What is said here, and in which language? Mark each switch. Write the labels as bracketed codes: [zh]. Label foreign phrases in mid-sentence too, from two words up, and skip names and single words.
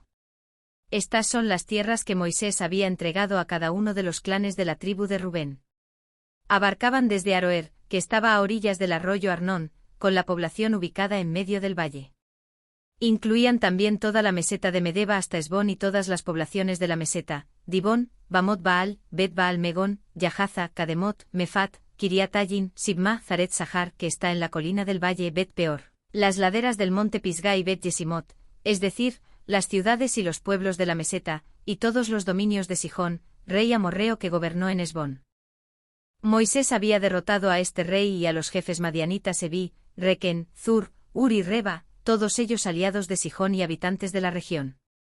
[es] Estas son las tierras que Moisés había entregado a cada uno de los clanes de la tribu de Rubén. Abarcaban desde Aroer, que estaba a orillas del arroyo Arnón, con la población ubicada en medio del valle. Incluían también toda la meseta de Medeba hasta Esbón y todas las poblaciones de la meseta, Dibón, Bamot Baal, Bet Baal Megón, Yahaza, Kademot, Mefat, Kiriat Ayin, Sibma, Zaret Sahar, que está en la colina del valle Bet Peor, las laderas del monte Pisgá y Bet Yesimot, es decir, las ciudades y los pueblos de la meseta, y todos los dominios de Sihón, rey amorreo que gobernó en Esbón. Moisés había derrotado a este rey y a los jefes madianitas Evi, Requen, Zur, Ur y Reba, todos ellos aliados de Sihón y habitantes de la región.